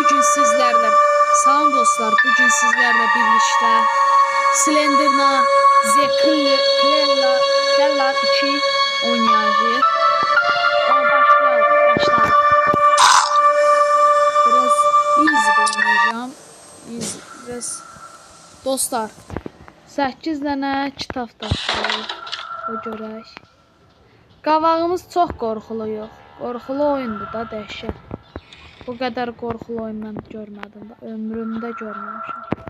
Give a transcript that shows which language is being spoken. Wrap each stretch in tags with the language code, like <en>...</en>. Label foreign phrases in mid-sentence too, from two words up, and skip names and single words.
<tr>sizlerle. Salam dostlar, bugün sizlerle birlikte Slenderman The Killer 2 oynayacağız. Başlayalım. Biraz easy oynayacağım.</tr> <az>Biraz dostlar 8 dənə kitab tapdıq. O görək. Qavağımız çox qorxulu yox. Qorxulu oyundur da, dəhşət. Bu qədər qorxulu oyun mən görmədim də, ömrümdə görməmişəm.</az>